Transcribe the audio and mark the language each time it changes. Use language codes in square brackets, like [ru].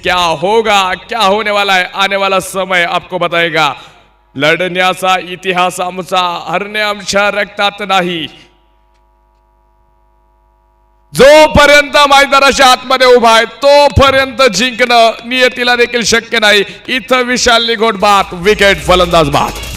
[hi] क्या होगा, क्या होने वाला है? आने वाला समय आपको बताएगा। [mr] लढण्याचा इतिहास आमचा, हरणे आमच्या रक्तात नाही। जोपर्यंत मैदानाच्या आतमध्ये उभा आहे तोपर्यंत जिंकणं नियतीला देखील शक्य नाही। इथं विशाल निगोट बाद, विकेट फलंदाज बाद।